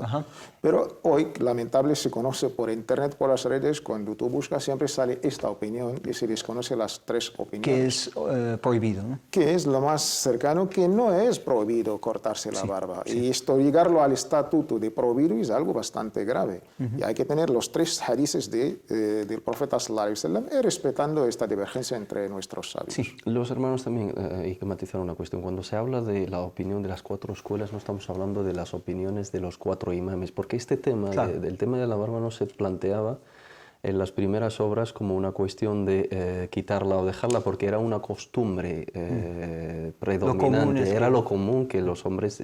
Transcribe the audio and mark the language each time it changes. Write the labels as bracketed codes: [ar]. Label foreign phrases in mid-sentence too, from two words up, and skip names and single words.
[es] Pero hoy, lamentable, se conoce por internet, por las redes, cuando tú buscas siempre sale esta opinión y se desconoce las 3 opiniones. Que es prohibido, ¿no? Que es lo más cercano, que no es prohibido cortarse la barba. Y esto, llegarlo al estatuto de prohibido es algo bastante grave. Y hay que tener los 3 hadices del profeta [ar] sallallahu alaihi wasallam [es] respetando esta divergencia entre nuestros sabios. Sí, los hermanos también hay que matizar una cuestión. Cuando se habla de la opinión de las 4 escuelas, no estamos hablando de las opiniones de los 4 imames, porque este tema, del tema de la barba no se planteaba en las primeras obras como una cuestión de quitarla o dejarla, porque era una costumbre predominante, era lo común que los hombres...